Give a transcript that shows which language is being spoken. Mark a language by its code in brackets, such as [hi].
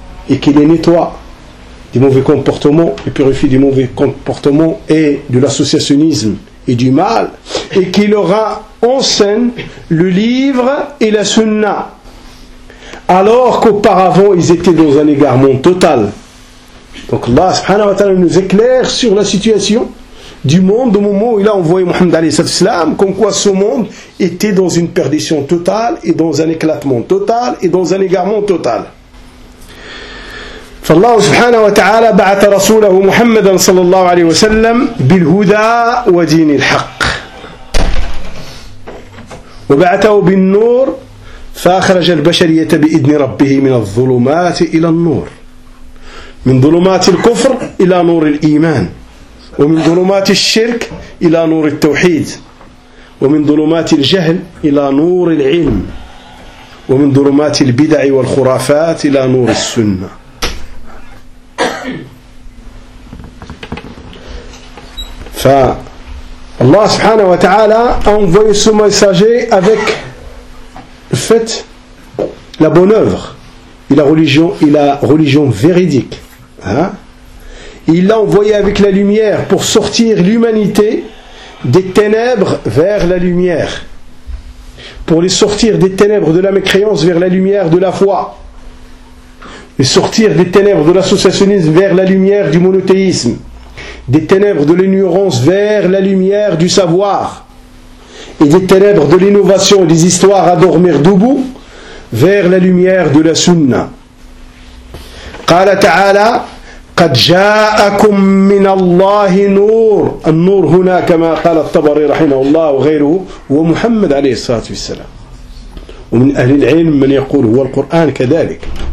[fr] et qui les nettoie des mauvais comportements, les purifie des mauvais comportements et de l'associationnisme et du mal, et qui leur enseigne le livre et la sunna, alors qu'auparavant ils étaient dans un égarement total. Donc Allah subhanahu wa ta'ala nous éclaire sur la situation du monde au moment où il a envoyé Mohammed alayhi salatu salam, comme quoi ce monde était dans une perdition totale et dans un éclatement total et dans un égarement total. [ar] فالله سبحانه وتعالى بعث رسوله محمدا صلى الله عليه وسلم بالهدى ودين الحق وبعثه بالنور فأخرج البشرية بإذن ربه من الظلمات إلى النور، من ظلمات الكفر إلى نور الإيمان، ومن ظلمات الشرك إلى نور التوحيد، ومن ظلمات الجهل إلى نور العلم، ومن ظلمات البدع والخرافات إلى نور السنة. فالله سبحانه وتعالى [fr] أنفوي سو ميساجي avec le fait la bonne œuvre et la religion véridique. Il l'a envoyé avec la lumière pour sortir l'humanité des ténèbres vers la lumière, pour les sortir des ténèbres de la mécréance vers la lumière de la foi, et sortir des ténèbres de l'associationnisme vers la lumière du monothéisme, des ténèbres de l'ignorance vers la lumière du savoir, et des ténèbres de l'innovation et des histoires à dormir debout vers la lumière de la sunna. [ar] قال تعالى قد جاءكم من الله نور النور هنا كما قال الطبري رحمه الله وغيره ومحمد عليه الصلاة والسلام ومن أهل العلم من يقول هو القرآن كذلك